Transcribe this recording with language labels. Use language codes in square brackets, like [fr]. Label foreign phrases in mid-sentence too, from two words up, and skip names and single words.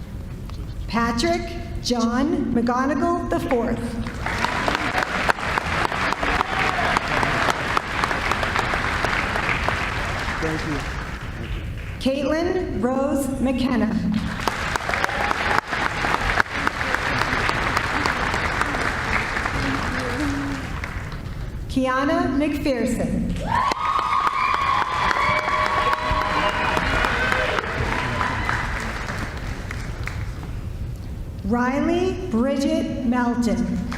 [en] Patrick John McGonigal IV. Thank you. Caitlin Rose McKenna. Kiana McPherson. Riley Bridget Melton.